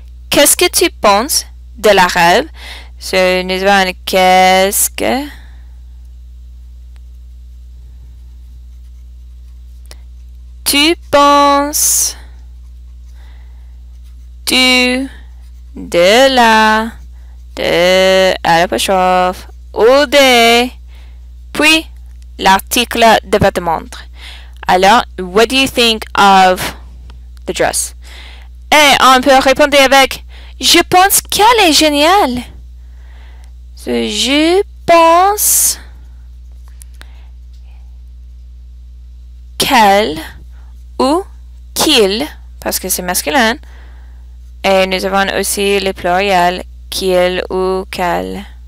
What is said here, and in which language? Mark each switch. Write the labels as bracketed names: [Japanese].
[French] Qu'est-ce que tu penses de la robe? [English] So, [French] nous avons qu'est-ce que tu penses de la, de, à l'apostrophe, ou de, puis l'article de vêtements. Alors, [English] what do you think of the dress? [French] Et on peut répondre avec, je pense qu'elle est géniale. [English] So, [French] je pense qu'elle ou qu'il, parce que c'est masculin, et nous avons aussi le pluriel qu'il ou qu'elle.